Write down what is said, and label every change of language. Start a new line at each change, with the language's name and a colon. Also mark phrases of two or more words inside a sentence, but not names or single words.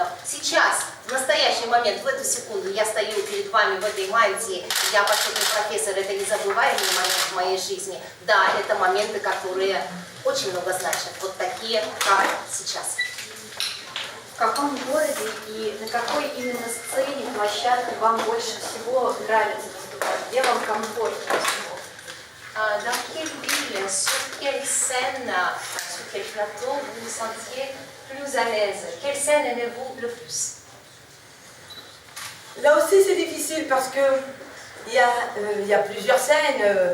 Russian: Сейчас, в настоящий момент, в эту секунду, я стою перед вами в этой мантии, я почетный профессор, это незабываемый момент в моей жизни. Да, это моменты, которые очень много значат, вот такие, как сейчас. В каком городе и на какой именно сцене, площадке вам больше всего нравится выступать? Где вам комфортнее всего?
French: Dans quelle ville, sur quelle scène, sur quel plateau vous vous sentiez plus à l'aise? Quelle scène aimez-vous le plus? Là aussi c'est difficile parce que il y a plusieurs scènes.